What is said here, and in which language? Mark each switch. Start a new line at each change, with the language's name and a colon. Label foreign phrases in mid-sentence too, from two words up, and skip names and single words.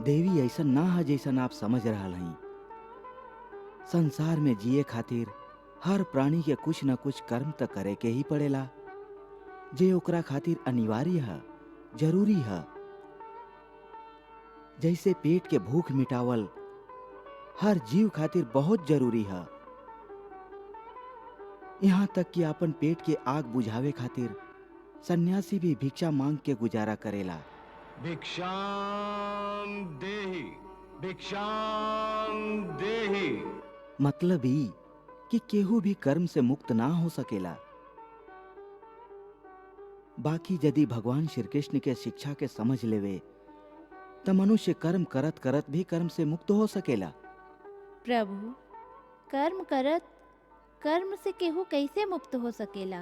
Bhojpuri: देवी ऐसा ना है जैसन आप समझ रहा हैं। संसार में जिए खातिर हर प्राणी के कुछ न कुछ कर्म त करे के ही पड़ेला, जे ओकरा खातिर अनिवार्य है, जरूरी है। जैसे पेट के भूख मिटावल हर जीव खातिर बहुत जरूरी है, यहाँ तक कि अपन पेट के आग बुझावे खातिर सन्यासी भी भिक्षा मांग के गुजारा करेला।
Sanskrit: भिक्षाम देहि, भिक्षाम देहि।
Bhojpuri: मतलब ही कि केहू भी कर्म से मुक्त ना हो सकेला। बाकी यदि भगवान श्री कृष्ण के शिक्षा के समझ लेवे तो मनुष्य कर्म करत करत भी कर्म से मुक्त हो सकेला। प्रभु, कर्म करत कर्म से केहू कैसे मुक्त हो सकेला?